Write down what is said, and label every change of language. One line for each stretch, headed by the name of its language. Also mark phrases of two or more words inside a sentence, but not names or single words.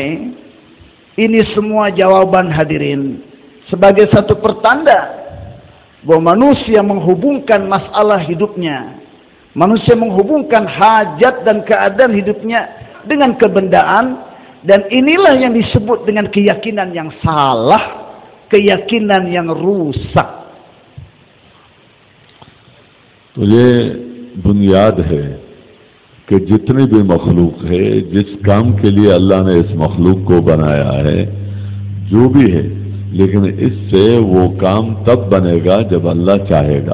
Indonesian: Ini semua jawaban hadirin sebagai satu pertanda bahwa manusia menghubungkan masalah hidupnya, manusia menghubungkan hajat dan keadaan hidupnya dengan kebendaan, dan inilah yang disebut dengan keyakinan yang salah, keyakinan yang rusak.
Urdu: تو یہ بنیاد ہے کہ جتنے بھی مخلوق ہے، جس کام کے لیے اللہ نے اس مخلوق کو بنایا ہے، جو بھی ہے، لیکن اس سے وہ کام تب بنے گا جب اللہ چاہے گا.